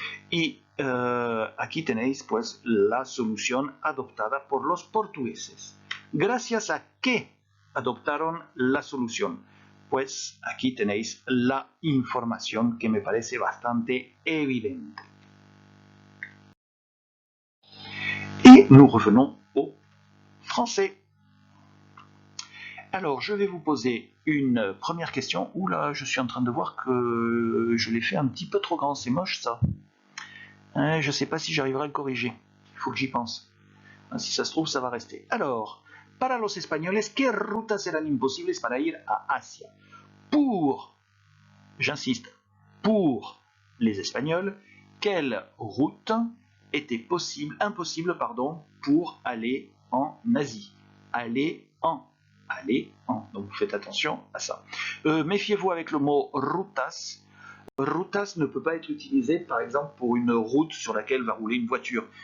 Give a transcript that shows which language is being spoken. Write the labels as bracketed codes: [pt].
[es] Y aquí tenéis pues la solución adoptada por los portugueses. ¿Gracias a qué adoptaron la solución? Pues aquí tenéis la información que me parece bastante evidente. [fr] Et nous revenons au français. Alors, je vais vous poser une première question. Oula, je suis en train de voir que je l'ai fait un petit peu trop grand. C'est moche ça. Je ne sais pas si j'arriverai à le corriger. Il faut que j'y pense. Si ça se trouve, ça va rester. [es] Alors, para los españoles, ¿qué rutas eran imposibles para ir a Asia? [fr] Pour, j'insiste, pour les Espagnols, quelle route était impossible pour aller en Asie. Aller en. Donc vous faites attention à ça. Méfiez-vous avec le mot rutas. Rutas ne peut pas être utilisé par exemple pour une route sur laquelle va rouler une voiture.